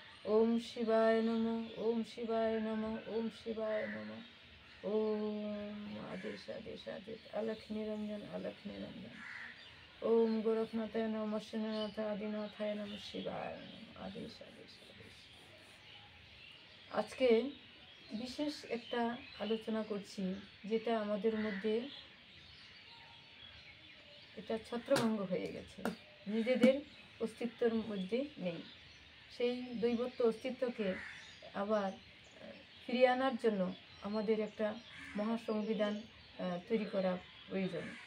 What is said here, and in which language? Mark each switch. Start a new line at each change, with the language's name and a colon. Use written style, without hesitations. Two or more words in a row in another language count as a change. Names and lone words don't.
Sanskrit: ओम शिवाय नमः, ओम शिवाय नमः, ओम शिवाय नमः। ओम आदेश आदेश आदेश अलख निरंजन अलख निरंजन। ओम गोरखनाथाय नमः, शनिनाथ आदिनाथाय नमः, शिवाय नमः। आदेश आदेश आदेश।
Bangla: আজকে বিশেষ একটা আলোচনা করছি যেটা আমাদের মধ্যে এটা ছত্রভঙ্গ হয়ে গেছে, নিজেদের অস্তিত্বের মধ্যে নেই। সেই দৈবত্ব অস্তিত্বকে আবার ফিরিয়ে আনার জন্য আমাদের একটা মহাসংবিধান তৈরি করা প্রয়োজন।